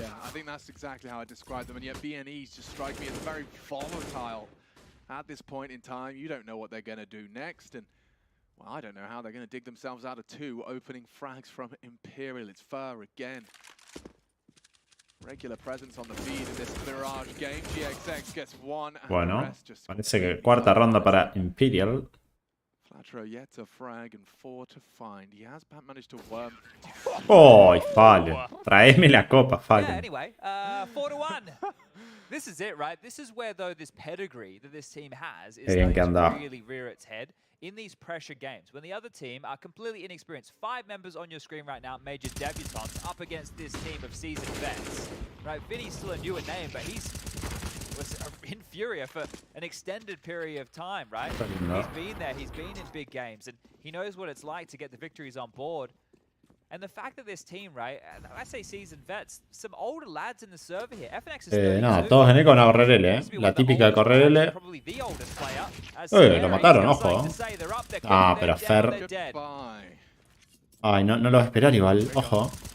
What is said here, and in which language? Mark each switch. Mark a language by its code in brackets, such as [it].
[en] Yeah, I think that's exactly how I describe them. And yet BNEs just strike me as very volatile at this point in time. You don't know what they're going to do next. And, well, I don't know how they're going to dig themselves out of 2 opening frags from Imperial. It's Furr again. Regular presence on the feed in this Mirage game. GXX gets 1. [es] Bueno, parece que cuarta ronda para Imperial. [en] Flatro yet to frag and 4 to find. He has managed to worm. [es] ¡Oh, Fallen! Traeme la copa, Fallen. [en] Yeah, anyway, 4-1. This is it, right? This is where, though, this pedigree that this team has is going to really rear its head in these pressure games. When the other team are completely inexperienced. 5 members on your screen right now, major debutants, up against this team of seasoned vets. Right, Vinny's still a newer name, but was in Furia for an extended period of time, right? He's been there, he's been in big games, and he knows what it's like to get the victories on board. And the fact that this team, right, I say seasoned vets, some older lads in the server here. FNX is [es] no, todos en con a correr L, La típica de correr L. Lo mataron, ojo. Ah, pero Fer. Ay, no lo va a esperar igual, ojo.